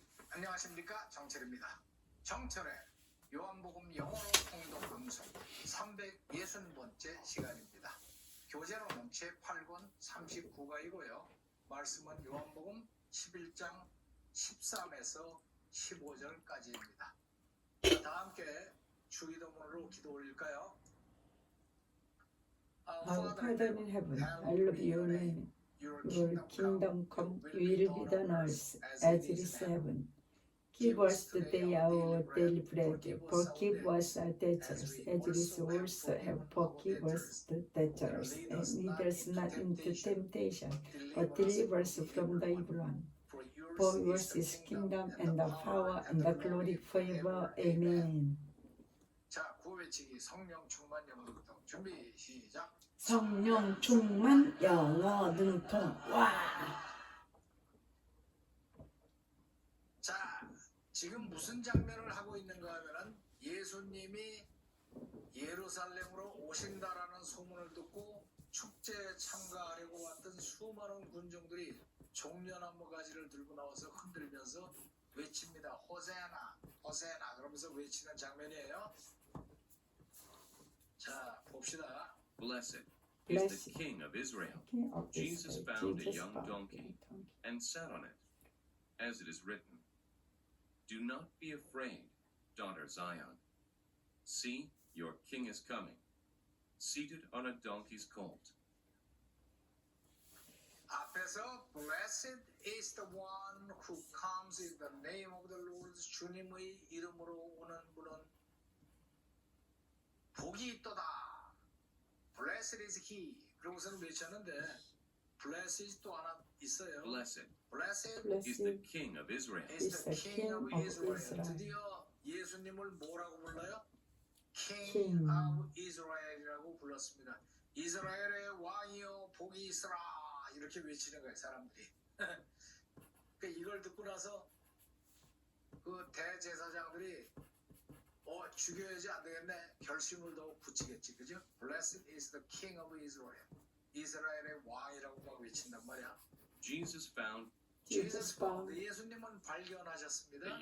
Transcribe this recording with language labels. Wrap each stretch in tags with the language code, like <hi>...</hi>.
<ko>안녕하십니까, 정철입니다. 정철의 요한복음 영어로 통독 방송 360번째 시간입니다. 교재로는 제8권 39가이고요. 말씀은 요한복음 11장 13에서 15절까지입니다. 다 함께 주기도문으로 기도 올릴까요?</ko> <en>Our Father in heaven, hallowed be your name. Your kingdom come, your will be done on earth as it is in heaven. Give us today our daily bread. Forgive us our debts, as it is also have forgive us the debtors, and lead us not into temptation, but deliver us from the evil one. For yours is kingdom and the power and the glory forever. Amen.</en> <ko>자, 구호외치기 성령 충만 영어 능통 준비 시작. 성령 충만 영어 능통. 와. 자, 지금 무슨 장면을 하고 있는가 하면은 예수님이 예루살렘으로 오신다라는 소문을 듣고 축제에 참가하려고 왔던 수많은 군중들이 종려나무 가지를 들고 나와서 흔들면서 외칩니다. 호세나, 호세나 그러면서 외치는 장면이에요. 자, 봅시다.</ko> <en>Blessed is the King of Israel. Jesus found a young donkey and sat on it, as it is written. Do not be afraid, daughter Zion. See, your king is coming, seated on a donkey's colt.</en> <ko>앞에서</ko> <en>Blessed is the one who comes in the name of the Lord.</en> <ko>주님의 이름으로 오는 분은 복이 있도다.</ko> <en>Blessed is he.</en> <ko>그러고서는 외쳤는데 Blessed 또 하나 있어요.</ko> <en>Blessed Blessed is the King of Israel. is the King of Israel.</en> <ko>드디어 예수님을 뭐라고 불러요?</ko> <en>King of Israel</en> <ko>이라고 불렀습니다. 이스라엘의 왕이여 복이 있으라 이렇게 외치는 거예요, 사람들이. 그러니까 이걸 듣고 나서 그 대제사장들이 죽여야지 안 되겠네. 결심을 더욱 붙이겠지, 그죠?</ko> <en>Blessed is the King of Israel.</en> <ko>이스라엘의 왕이라고 막 외친단 말이야.</ko> <en>Jesus found</en> <ko>예수님은 발견하셨습니다.</ko>